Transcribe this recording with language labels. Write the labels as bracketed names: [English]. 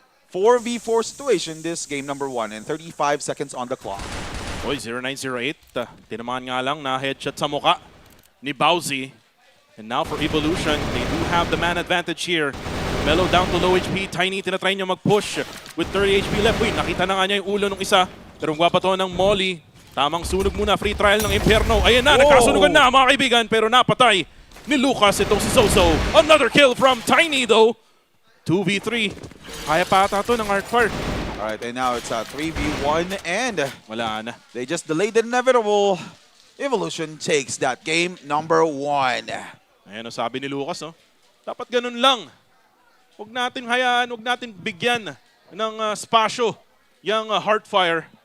[English] 4v4 situation this game number 1 and 35 seconds on the clock. [Filipino] Oy, 0908. Tinamaan nga lang na headshot sa muka ni Bowsy. [English] And now for Evolution, they do have the man advantage here. Mellow down to low HP. [Filipino] Tiny, tinatry niya mag-push [English] with 30 HP left. [Filipino] Uy, nakita na nga niya yung ulo ng isa. Pero gwapa to ng Molly. Tamang sunog muna. Free trial ng Imperno. Ayan na, nagkasunugan na mga kaibigan. Pero napatay ni Lucas itong si Zozo. [English] Another kill from Tiny though. [Filipino] 2v3. Kaya pa ata to ng Heartfire. [English] Alright, and now it's a 3v1 and [Filipino] wala na. [English] They just delayed the inevitable. Evolution takes that game number 1. [Filipino] Ayan o, sabi ni Lucas, no? Dapat ganun lang. Huwag natin hayaan, huwag natin bigyan ng spasyo yung Heartfire.